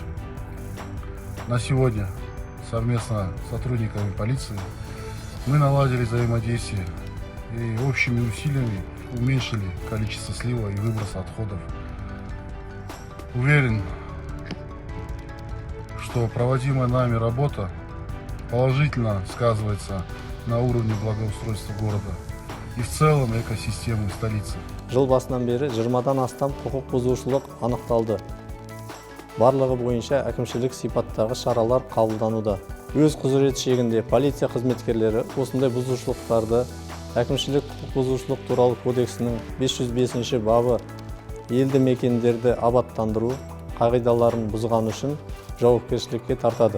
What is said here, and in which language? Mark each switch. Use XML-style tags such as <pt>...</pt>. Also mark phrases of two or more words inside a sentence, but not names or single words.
<ru>На сегодня совместно с сотрудниками полиции мы наладили взаимодействие и общими усилиями уменьшили количество слива и выброса отходов. Уверен, что проводимая нами работа положительно сказывается на уровне благоустройства города и в целом экосистемы столицы.</ru> <kk>Жыл басынан бері 20-дан астам құқық бұзушылық анықталды. Барлығы бойынша әкімшілік сипаттағы шаралар қабылдануда. Өз құзырет шегінде полиция қызметкерлері осындай бұзушылықтарды әкімшілік құқық бұзушылық туралы кодексінің 505 бабы елді мекендерді абаттандыру қағидаларын бұзған үшін жауапкершілікке тартады.</kk>